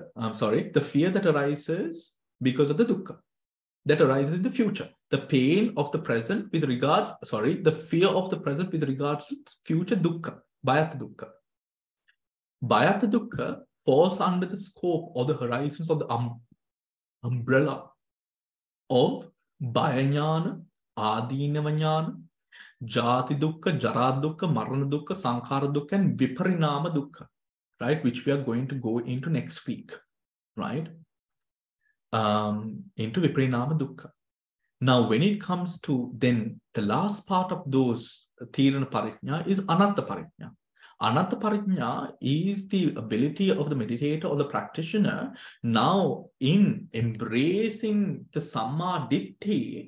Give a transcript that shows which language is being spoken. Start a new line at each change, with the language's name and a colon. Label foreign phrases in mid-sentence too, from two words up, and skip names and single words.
English: The fear that arises because of the dukkha that arises in the future. The pain of the present with regards, the fear of the present with regards to future dukkha,
Pali: Bhayatta Dukkha. Bhayatta Dukkha
English: falls under the scope or the horizons of the umbrella of
Pali: Bhayajnana, Adinavajnana, Jati Dukkha, Jara Dukkha, Marana Dukkha, Sankhara Dukkha,
English: and
Pali: Viparinama Dukkha,
English: right? Which we are going to go into next week, right? Into
Pali: Viparinama Dukkha.
English: Now, when it comes to then the last part of those
Pali: Tirana Parijñā
English: is
Pali: Anatta Parijñā. Anatta Parijñā
English: is the ability of the meditator or the practitioner now in embracing the
Pali: Samma Ditthi.